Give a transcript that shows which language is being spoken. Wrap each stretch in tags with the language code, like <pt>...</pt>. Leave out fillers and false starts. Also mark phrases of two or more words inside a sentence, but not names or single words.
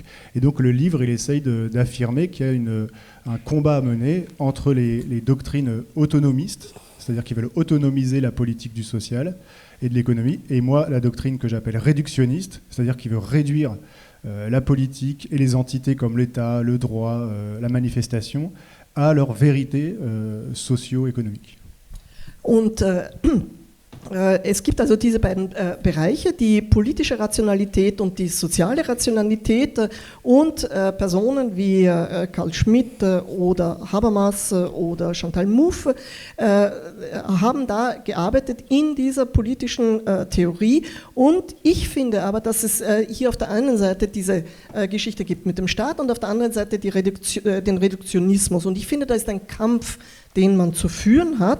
<fr>Et donc le livre, il essaye d'affirmer qu'il y a un combat à mener entre les doctrines autonomistes, c'est-à-dire qui veulent autonomiser la politique du social et de l'économie, et moi, la doctrine que j'appelle réductionniste, c'est-à-dire qui veut réduire la politique et les entités comme l'État, le droit, la manifestation, à leur vérité socio-économique.</fr> <de>Und es gibt also diese beiden Bereiche, die politische Rationalität und die soziale Rationalität, und Personen wie Carl Schmitt oder Habermas oder Chantal Mouffe haben da gearbeitet in dieser politischen Theorie, und ich finde aber, dass es hier auf der einen Seite diese Geschichte gibt mit dem Staat und auf der anderen Seite den Reduktionismus, und ich finde, da ist ein Kampf, den man zu führen hat.</de>